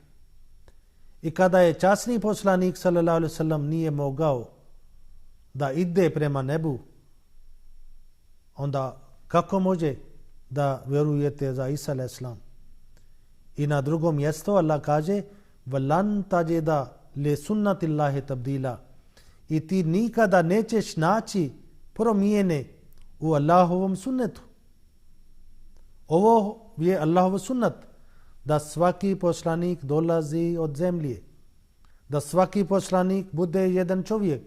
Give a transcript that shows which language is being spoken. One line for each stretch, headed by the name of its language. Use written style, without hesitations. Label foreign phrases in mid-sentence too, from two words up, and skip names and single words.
Bosnian: I kada je časni poslanik
Arabic: صلى الله عليه وسلم
Bosnian: nije mogao da ide prema nebu, onda kako može da vjerujete za Isa a.s. I na drugom mjestu Allah kaže,
Arabic: وَلَنْ تَجِدَ لِسُنَّةِ اللَّهِ تَبْدِيلًا,
Bosnian: i ti nikada nećeš naći promijene u Allahovom sunnetu. Ovo je Allahov sunnet, da svaki poslanik dolazi od zemlje, da svaki poslanik bude jedan čovjek.